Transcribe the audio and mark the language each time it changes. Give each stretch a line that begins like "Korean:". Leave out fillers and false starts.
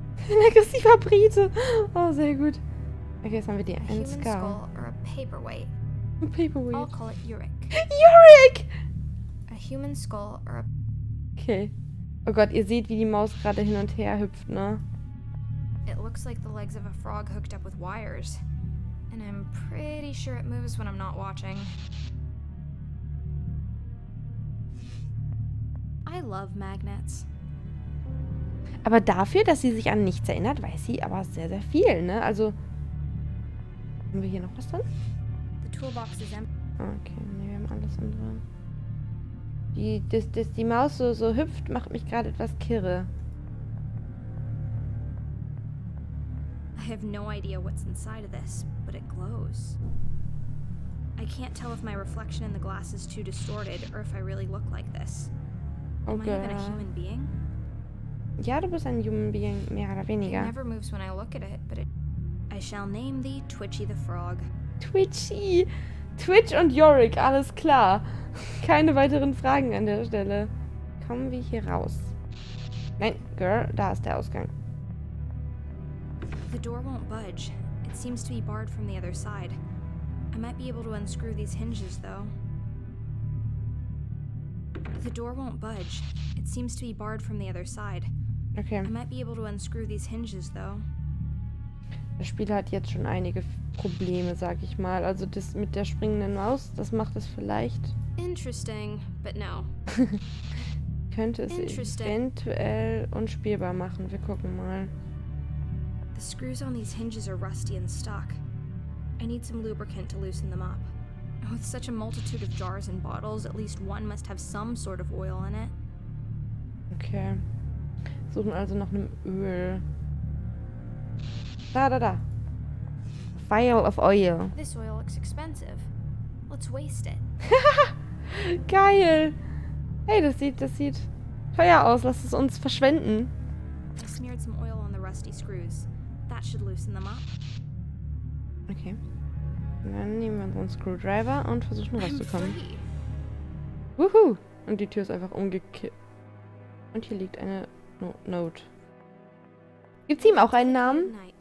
German: Ein aggressiver Brite. Oh, sehr gut. Okay, jetzt haben wir die
English: A human 1K. skull or a paperweight. Paperweight. I'll call it Uric. Yorick! A human skull or a... Okay.
German: Oh Gott, ihr seht, wie die Maus gerade hin und her hüpft, ne?
English: It looks like the legs of a frog hooked up with wires. And I'm pretty sure it moves when I'm not watching. I love magnets.
German: Aber dafür, dass sie sich an nichts erinnert, weiß sie aber sehr, sehr viel, ne? Also, haben wir hier noch was drin?
English: The toolbox is empty.
German: Okay, ne, wir haben alles andere. Dass die Maus so hüpft, macht mich gerade etwas kirre.
English: I have no idea what's inside of this, but it glows. I can't tell if my reflection in the glass is too distorted or if I really look like this. Am I even a human being?
German: Ja, du bist ein
English: Human Being,
German: mehr oder
English: It
German: weniger.
English: never moves when I look at it, but I shall name thee Twitchy the Frog.
German: Twitchy! Twitch und Yorick, alles klar. Keine weiteren Fragen an der Stelle. Kommen wir hier raus. Nein, Girl, da ist der Ausgang.
English: The door won't budge. It seems to be barred from the other side. I might be able to unscrew these hinges, though. The door won't budge. It seems to be barred from the other side. Okay. I might be able to unscrew these hinges, though.
German: Das Spiel hat jetzt schon einige Probleme, sag ich mal. Also das mit der springenden Maus, das macht es vielleicht.
English: Interesting, but no.
German: Könnte es eventuell unspielbar machen. Wir gucken mal.
English: The screws on these hinges are rusty and stuck. I need some lubricant to loosen them up. With such a multitude of jars and bottles, at least one must have some sort of oil in it. Okay.
German: Suchen also nach einem Öl.
English: Da. Vial of oil. This oil looks expensive. Let's waste it.
German: Geil. Hey, das sieht teuer aus. Lass es uns verschwenden.
English: I smeared some oil on the rusty screws. That should loosen them up. Okay.
German: Und dann nehmen wir unseren Screwdriver und versuchen rauszukommen. Wuhu! Und die Tür ist einfach umgekippt. Und hier liegt eine Note. Gibt's ihm auch einen Namen?